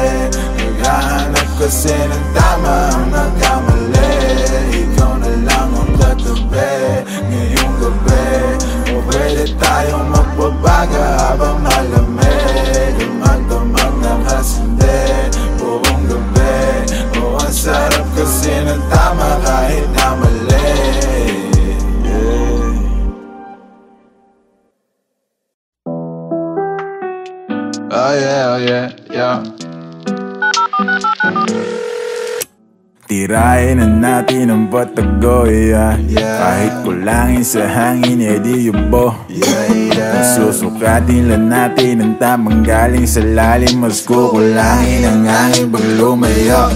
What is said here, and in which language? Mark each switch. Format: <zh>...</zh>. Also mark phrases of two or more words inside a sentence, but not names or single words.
<tl>Naghahanap kasi ng tama ang nagkamali, ikaw na lang ang katabi. Ngayong gabi o pwede tayong magbabaga habang malamig, ang magdamag na kasindi buong gabi. O ang sarap kasi ng tama kahit na mali.</tl> <en>Oh yeah, oh yeah, yeah.</en> <tl>Tirahin na natin ang patago, yeah. Kahit kulangin sa hangin, edi yubo. Susukatin lang natin ang tamang galing sa lalim, mas kukulangin ang hangin pag lumayo.</tl>